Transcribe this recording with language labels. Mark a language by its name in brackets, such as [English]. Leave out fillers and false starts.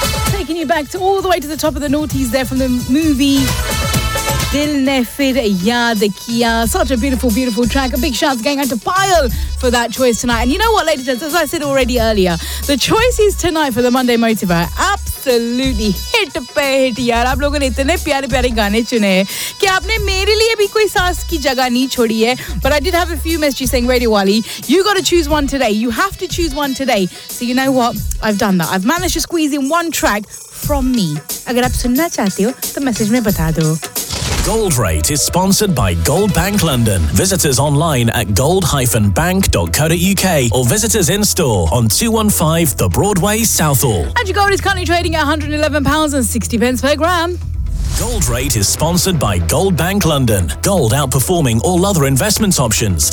[English] Taking you back to all the way to the top of the noughties there from the movie Dil Ne Phir Yaad Kiya. Such a beautiful, beautiful track. A big shout out going out to Payal for that choice tonight. And you know what, ladies and gentlemen, as I said already earlier, the choices tonight for the Monday Motivate, absolutely [Hindi] hit pe hit yaar. आप लोगों ने इतने प्यारे प्यारे गाने चुने है कि आपने मेरे लिए भी कोई साँस की जगह नहीं छोड़ी है. [English] But I did have a few messages saying, Radio Wally, you got to choose one today. You have to choose one today. So you know what? I've done that. I've managed to squeeze in one track from me. [Hindi] अगर आप सुनना चाहते हो, तो message में बता दो. [English] Gold Rate is sponsored by Gold Bank London. Visit us online at gold-bank.co.uk or visit us in store on 215 The Broadway, Southall. And your gold is currently trading at £111.60 per gram. Gold Rate is sponsored by Gold Bank London. Gold outperforming all other investment options.